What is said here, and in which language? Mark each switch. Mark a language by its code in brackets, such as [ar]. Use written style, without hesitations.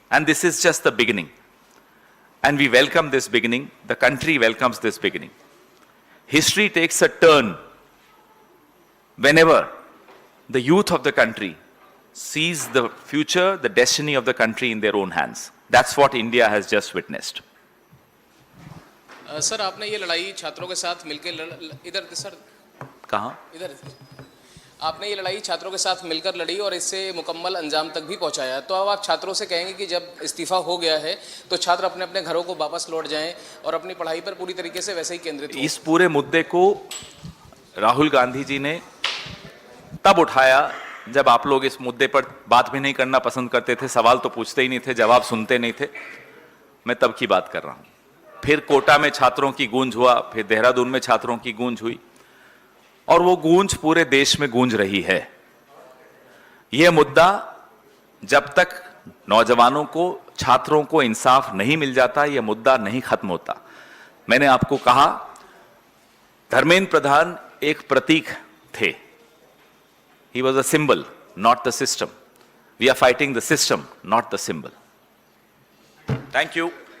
[en] And this is just the beginning. And we welcome this beginning. The country welcomes this beginning. History takes a turn whenever the youth of the country sees the future, the destiny of the country in their own hands. That's what India has just witnessed. [hi] Sir आपने ये लड़ाई छात्रों के साथ मिलकर इधर sir कहाँ? इधर आपने ये लड़ाई छात्रों के साथ मिलकर लड़ी और इससे मुकम्मल अंजाम तक भी पहुंचाया। तो अब आप छात्रों से कहेंगे कि जब इस्तीफा हो गया है तो छात्र अपने अपने घरों को वापस लौट जाएं और अपनी पढ़ाई पर पूरी तरीके से वैसे ही केंद्रित हों। इस पूरे मुद्दे को राहुल गांधी जी ने तब उठाया जब आप लोग इस मुद्दे पर बात भी नहीं करना पसंद करते थे, सवाल तो पूछते ही नहीं थे, जवाब सुनते नहीं थे। मैं तब की बात कर रहा हूं। फिर कोटा में छात्रों की गूंज हुआ, फिर देहरादून में छात्रों की गूंज हुई और वो गूंज पूरे देश में गूंज रही है। यह मुद्दा जब तक नौजवानों को, छात्रों को इंसाफ नहीं मिल जाता, यह मुद्दा नहीं खत्म होता। मैंने आपको कहा धर्मेंद्र प्रधान एक प्रतीक थे। [en] He was a symbol, not the system. We are fighting the system, not the symbol. Thank you.